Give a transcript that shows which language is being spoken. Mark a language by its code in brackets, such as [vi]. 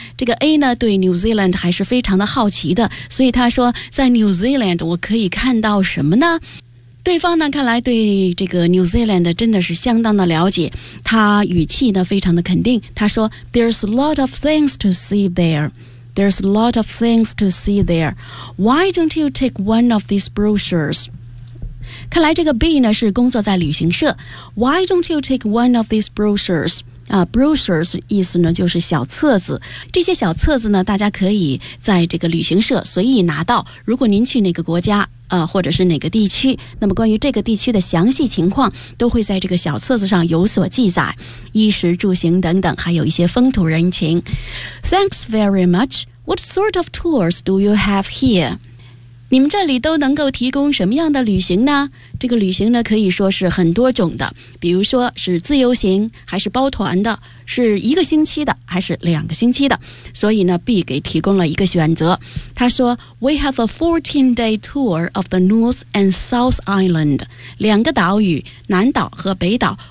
[zh] 这个 A 呢对 New Zealand 还是非常的好奇的，所以他说在 New Zealand 我可以看到什么呢？对方呢看来对这个 New Zealand 真的是相当的了解，他语气呢非常的肯定，他说 [en] There's a lot of things to see there. There's a lot of things to see there. Why don't you take one of these brochures? [zh] 看来这个 B 呢是工作在旅行社。 [en] Why don't you take one of these brochures? [zh] Brochures 意思呢就是小册子。这些小册子呢大家可以在这个旅行社随意拿到。如果您去哪个国家或者是哪个地区，那么关于这个地区的详细情况都会在这个小册子上有所记载。衣食住行等等还有一些风土人情。 [en] Thanks very much. What sort of tours do you have here? [zh] 你们这里都能够提供什么样的旅行呢？这个旅行呢，可以说是很多种的，比如说是自由行，还是包团的，是一个星期的，还是两个星期的。所以呢 ，B 给提供了一个选择。他说 ：“ [en] We have a 14-day tour of the North and South Island， [zh] 两个岛屿，南岛和北岛。